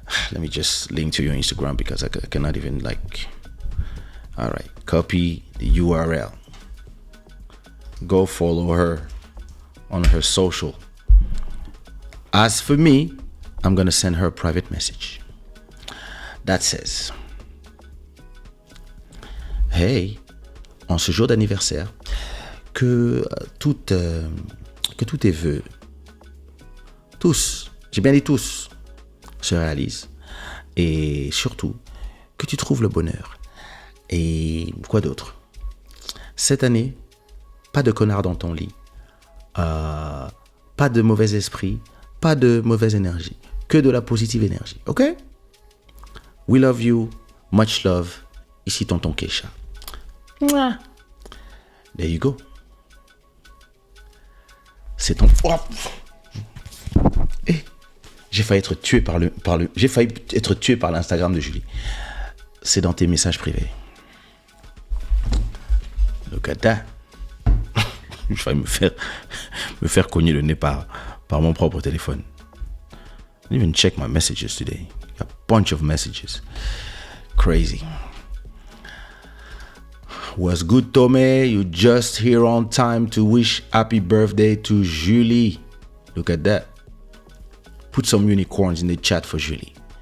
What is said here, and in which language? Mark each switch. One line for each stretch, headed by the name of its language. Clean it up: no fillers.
English: Let me just link to your Instagram because I cannot even like... All right, copy the URL. Go follow her on her social. As for me, I'm gonna send her a private message that says,
French: hey, en ce jour d'anniversaire, que tous tes vœux, tous, j'ai bien dit tous, se réalisent. Et surtout, que tu trouves le bonheur. Et quoi d'autre? Cette année, pas de connard dans ton lit. Pas de mauvais esprit. Pas de mauvaise énergie. Que de la positive énergie.
English: OK? We love you. Much love.
French: Ici, tonton Kaysha.
English: There you go.
French: C'est ton... Oh. Hey, j'ai failli être tué j'ai failli être tué par l'Instagram de Julie. C'est dans tes messages privés.
English: Look at that.
French: J'ai failli me faire cogner le nez par mon propre téléphone.
English: I didn't even check my messages today. A bunch of messages. Crazy. Was good, Tomé. You just here on time to wish happy birthday to Julie. Look at that. Put some unicorns in the chat for Julie.